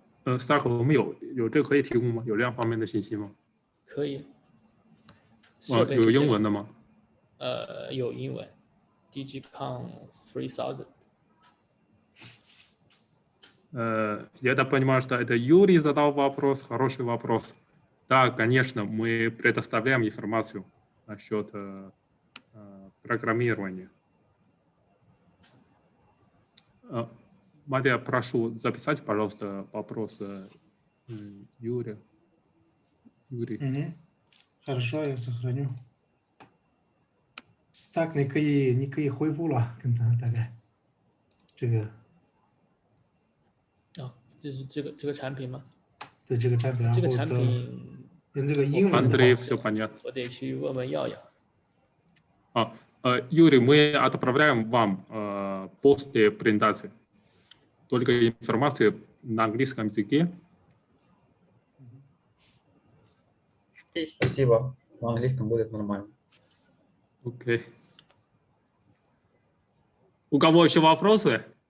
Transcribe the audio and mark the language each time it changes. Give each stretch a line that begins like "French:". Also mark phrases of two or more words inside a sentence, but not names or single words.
Chinese: Stark， 我们有这个可以提供吗？有这样方面的信息吗？可以。有英文的吗？有英文 ，DigiCon 3000。
Russian: Я так понимаю, что это Юрий задал вопрос, хороший вопрос. Да, конечно, мы предоставляем информацию насчет программирования. Мария, прошу записать, пожалуйста, вопрос Юрия. Юрий. Хорошо, я сохраню.
Chinese: Stack 你可以恢复了，跟他大概这个。就是这个产品吗？对这个产品，然后这个产品用这个英文的
Russian: Андрей, все понятно.
Chinese: 我得去问耀耀。
Russian: Юрий, мы отправляем вам после презентации только информацию на английском языке. Спасибо. На английском будет нормально. Окей. У кого еще вопросы?